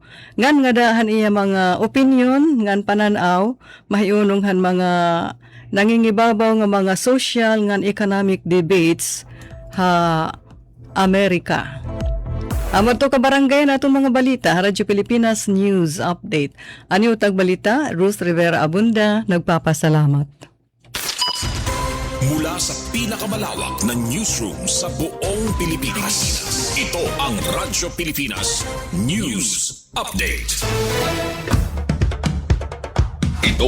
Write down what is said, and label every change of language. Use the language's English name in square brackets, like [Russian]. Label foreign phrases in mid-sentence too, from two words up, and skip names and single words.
[Waray] Ngan nga dahan iya mga opinion, ngan pananaw, mahiunonghan mga nangingibabaw nga mga social ngan [English] economic debates [Waray] ha Amerika. Amo to ka barangay na itong mga balita, Radyo Pilipinas News Update. Ani utag balita, Ruth Rivera Abunda, nagpapasalamat. [Filipino] Mula sa pinakamalawak na newsroom sa buong Pilipinas, ito ang Radyo Pilipinas News Update. Ito